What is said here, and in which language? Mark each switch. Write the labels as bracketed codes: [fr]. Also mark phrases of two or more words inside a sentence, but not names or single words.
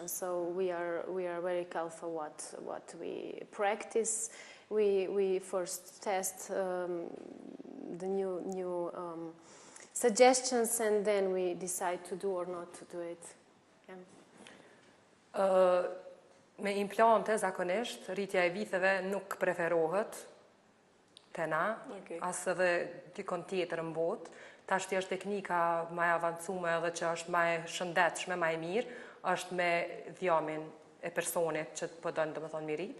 [en] So we are very careful what we practice. We first test the new suggestions, and then we decide to do or not to do it. Yeah. [sq] Me implante zakonisht rritja e viteve nuk preferohet te na, as edhe dikon tjetër në botë. Tash është teknika më e avancume edhe që është më e shëndetshme, më e mirë, është me dhjamin e personit që po don domethënë mi rrit.